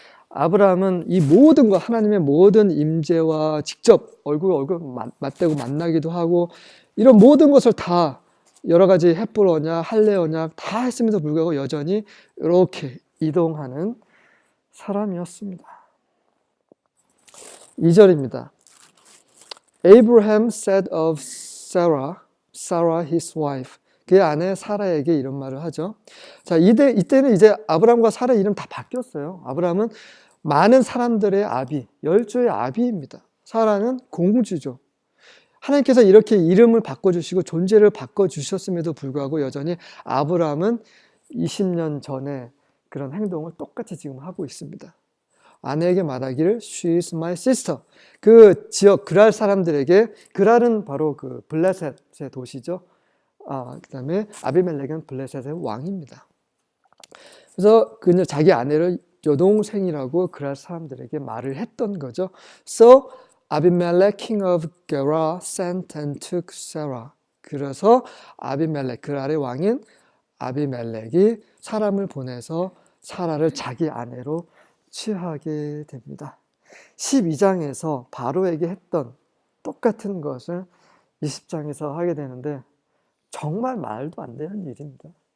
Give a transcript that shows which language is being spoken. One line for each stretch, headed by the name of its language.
Korean: 아브라함은 이 모든 것, 하나님의 모든 임재와 직접 얼굴 맞대고 만나기도 하고 이런 모든 것을 다 여러 가지 헷불 언약, 할례 언약 다 했음에도 불구하고 여전히 이렇게 이동하는 사람이었습니다. 2절입니다.
English: Abraham said of Sarah his wife.
Korean: 그의 아내 사라에게 이런 말을 하죠. 자, 이때는 이제 아브라함과 사라의 이름 다 바뀌었어요. 아브라함은 많은 사람들의 아비, 열조의 아비입니다. 사라는 공주죠. 하나님께서 이렇게 이름을 바꿔주시고 존재를 바꿔주셨음에도 불구하고 여전히 아브라함은 20년 전에 그런 행동을 똑같이 지금 하고 있습니다. 아내에게 말하기를
English: She is my sister.
Korean: 그 지역 그랄 사람들에게, 그랄은 바로 그 블레셋의 도시죠. 그 다음에 아비멜렉은 블레셋의 왕입니다. 그래서 그는 자기 아내를 여동생이라고 그랄 사람들에게 말을 했던 거죠.
English: So Abimelech king of Gerar sent and took Sarah.
Korean: 그래서 아비멜렉, 그랄의 왕인 아비멜렉이 사람을 보내서 사라를 자기 아내로 취하게 됩니다. 12장에서 바로에게 했던 똑같은 것을 20장에서 하게 되는데 정말 말도 안 되는 일입니다.